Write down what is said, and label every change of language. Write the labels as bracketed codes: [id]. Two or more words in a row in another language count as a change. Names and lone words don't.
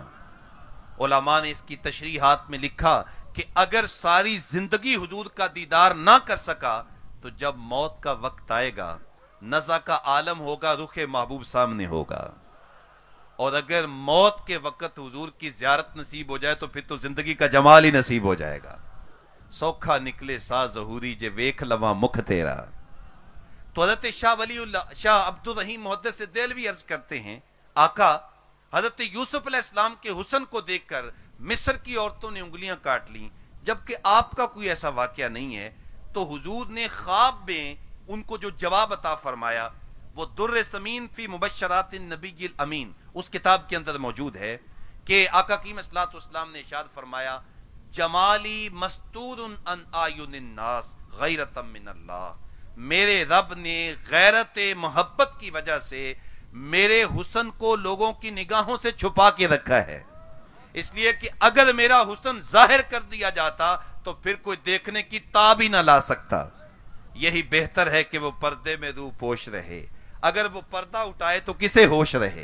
[ur] علماء نے اس کی تشریحات میں لکھا کہ اگر ساری زندگی حضور کا دیدار نہ کر سکا تو جب موت کا وقت آئے گا، نزع کا عالم ہوگا، رخ محبوب سامنے ہوگا، اور اگر موت کے وقت حضور کی زیارت نصیب ہو جائے تو پھر تو زندگی کا جمال ہی نصیب ہو جائے گا۔ [pa] سوکھا نکلے سا ظہوری جے ویکھ لواں مکھ تیرا۔ [ur] تو حضرت شاہ ولی اللہ شاہ عبد الرحیم محدث دہلوی عرض کرتے ہیں، آقا حضرت یوسف علیہ السلام کے حسن کو دیکھ کر مصر کی عورتوں نے انگلیاں کاٹ لیں، جبکہ آپ کا کوئی ایسا واقعہ نہیں ہے۔ تو حضور نے خواب میں ان کو جو جواب عطا فرمایا وہ در ثمین فی مبشرات النبی الامین اس کتاب کے اندر موجود ہے کہ آقا کریم صلی اللہ علیہ وسلم نے ارشاد فرمایا، [ar] جمالی مستور ان اعین الناس غیرۃ من اللہ، [ur] میرے رب نے غیرت محبت کی وجہ سے میرے حسن کو لوگوں کی نگاہوں سے چھپا کے رکھا ہے، اس لیے کہ اگر میرا حسن ظاہر کر دیا جاتا تو پھر کوئی دیکھنے کی تاب ہی نہ لا سکتا۔ یہی بہتر ہے کہ وہ پردے میں روح پوش رہے، اگر وہ پردہ اٹھائے تو کسے ہوش رہے۔